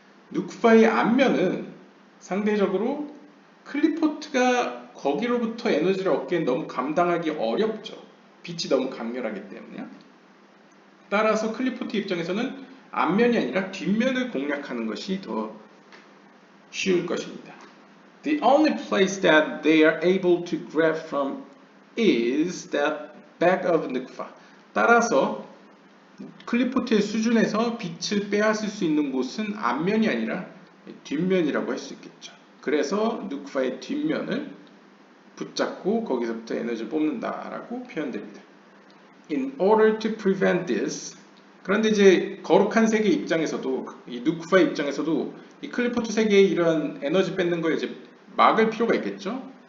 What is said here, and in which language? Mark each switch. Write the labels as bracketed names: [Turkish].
[Korean] 누쿠바의 앞면은 상대적으로 클리포트가 거기로부터 에너지를 얻기엔 너무 감당하기 어렵죠. 빛이 너무 강렬하기 때문에요. 따라서 클리포트 입장에서는 앞면이 아니라 뒷면을 공략하는 것이 더 쉬울 것입니다. [English] The only place that they are able to grab from is the back of Nukva. [Korean] 따라서 클리포트의 수준에서 빛을 빼앗을 수 있는 곳은 앞면이 아니라 뒷면이라고 할 수 있겠죠. 그래서 누쿠바의 뒷면을 붙잡고 거기서부터 에너지를 뽑는다라고 표현됩니다. [English] In order to prevent this, [Korean] 그런데 이제 거룩한 세계 입장에서도 이 누쿠바의 입장에서도 이 클리포트 세계의 이런 에너지 뺏는 걸 이제 막을 필요가 있겠죠.